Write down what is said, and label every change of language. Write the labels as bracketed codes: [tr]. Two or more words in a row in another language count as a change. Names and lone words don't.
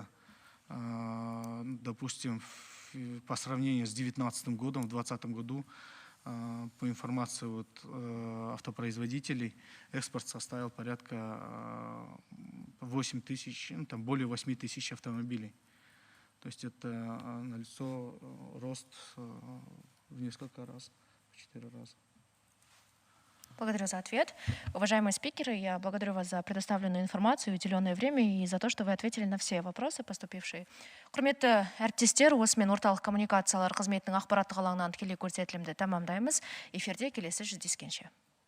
[ru] Допустим, по сравнению с 2019 годом, в 2020 году, по информации автопроизводителей, экспорт составил порядка 8 тысяч, ну, там более 8 тысяч автомобилей. То есть это налицо рост в несколько раз, в 4 раза. Благодарю за ответ. Уважаемые спикеры, я благодарю вас за предоставленную информацию, уделенное время и за то, что вы ответили на все вопросы, поступившие. [kk] Құрметті әріптестер, осымен орталық коммуникациялар қызметінің ақпараттық алаңынан тікелей көрсетілімді тәмамдаймыз. Эфирде келесі жүздескенше.